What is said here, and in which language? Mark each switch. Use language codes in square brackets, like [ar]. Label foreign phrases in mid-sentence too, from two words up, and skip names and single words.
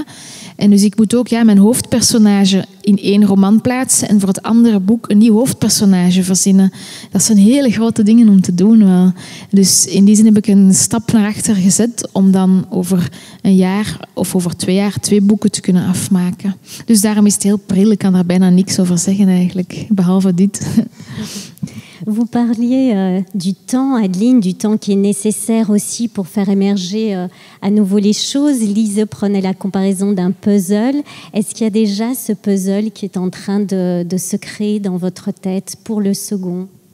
[nl] En dus ik moet ook mijn hoofdpersonage in 1 roman plaatsen en voor het andere boek een nieuw hoofdpersonage verzinnen. Dat zijn hele grote dingen om te doen wel. Dus in die zin heb ik een stap naar achter gezet om dan over een jaar of over 2 jaar 2 boeken te kunnen afmaken. Dus daarom is het heel pril. Ik kan daar bijna niks over zeggen eigenlijk, behalve dit. [fr] Vous parliez du temps, Adeline, du temps qui est nécessaire aussi pour faire émerger à nouveau les choses. Lise prenait la comparaison d'un puzzle. Est-ce qu'il y a déjà ce puzzle qui est en train de se créer dans votre tête pour le second ?